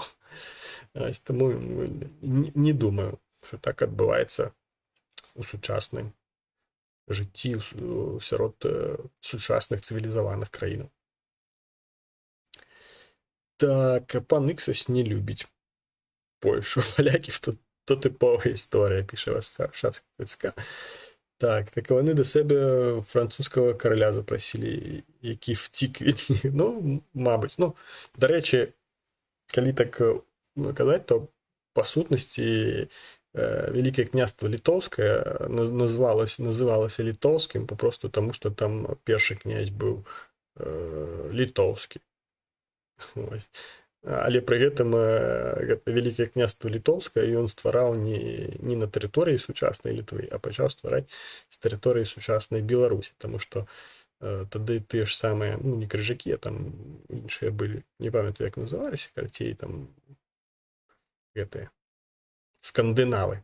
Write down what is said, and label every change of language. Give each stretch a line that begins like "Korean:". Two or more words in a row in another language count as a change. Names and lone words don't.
Belarusian: Таму не думаю, што так адбываецца у сучасным жыцці сярод сучасных цывілізаваных краінаў. Так, пан Іксас не любіць Польшу.
Ukrainian: Поляків то типова історія, пише Варшавська. Так, вони до себе французького короля запросили, який втік від них. Ну, мабуть. Ну, до речі, коли так казати, то по сутності Велике князство Литовське називалося Литовським, просто тому, що там перший князь був литовський. Ось.
Belarusian: Але при гэтым Великае княства Літоўскае ён ствараў не на тэрыторыі сучаснай Літвы, а пачаў ствараць з тэрыторыі сучаснай Беларусі, таму што тады тыя ж самыя, ну, не крыжакі, а там іншыя былі, не памятаю, як называліся, карцей там гэтыя скандынавы.